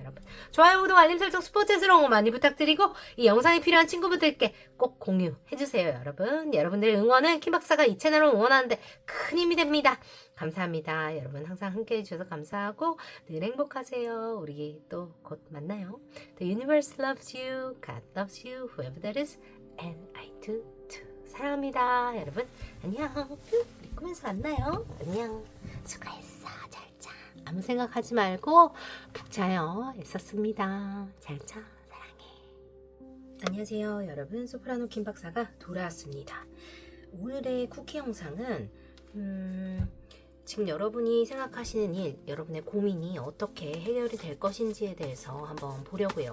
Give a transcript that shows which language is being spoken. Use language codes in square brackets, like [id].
[ko] 여러분, 좋아요, 구독, 알림 설정, 스포츠스러운 거 많이 부탁드리고, 이 영상이 필요한 친구분들께 꼭 공유해주세요. 여러분들의 응원은 킴박사가 이 채널을 응원하는데 큰 힘이 됩니다. 감사합니다. 여러분, 항상 함께 해주셔서 감사하고 늘 행복하세요. 우리 또 곧 만나요. [en] The universe loves you, God loves you, whoever that is, and I do too. [ko] 사랑합니다. 여러분, 안녕. 우리 꿈에서 만나요. 안녕. 수고했어. 잘 자. 아무 생각하지 말고 푹 자요. 애썼습니다. 잘 자. 사랑해. 안녕하세요 여러분, 소프라노 김 박사가 돌아왔습니다. 오늘의 쿠키 영상은 지금 여러분이 생각하시는 일, 여러분의 고민이 어떻게 해결이 될 것인지에 대해서 한번 보려고요.